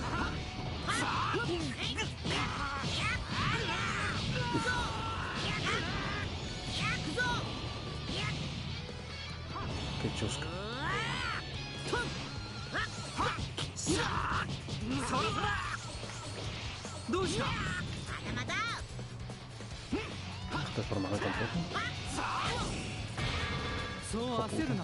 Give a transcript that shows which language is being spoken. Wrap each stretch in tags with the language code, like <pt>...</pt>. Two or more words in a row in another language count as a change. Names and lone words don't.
<es>¡Qué chusca!</es> <ja>どうした？まだまだ。</ja> <es>¿Estás formado tampoco?</es> <ja>そう焦るな。</ja>